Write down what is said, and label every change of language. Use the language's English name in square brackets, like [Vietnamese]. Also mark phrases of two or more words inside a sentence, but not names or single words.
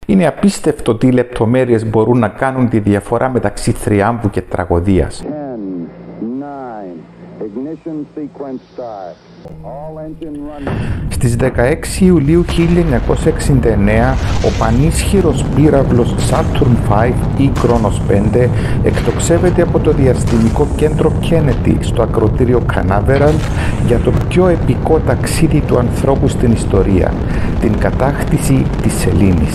[Greek] Είναι απίστευτο τι λεπτομέρειες μπορούν να κάνουν τη διαφορά μεταξύ θριάμβου και τραγωδίας. [English] 10, 9, ignition sequence start. All engine running. [Greek] Στις 16 Ιουλίου 1969, ο πανίσχυρος πύραυλος Saturn V ή Kronos 5 εκτοξεύεται από το διαστημικό κέντρο Kennedy στο ακρωτήριο Canaveral για το πιο επικό ταξίδι του ανθρώπου στην ιστορία, την κατάκτηση της σελήνης.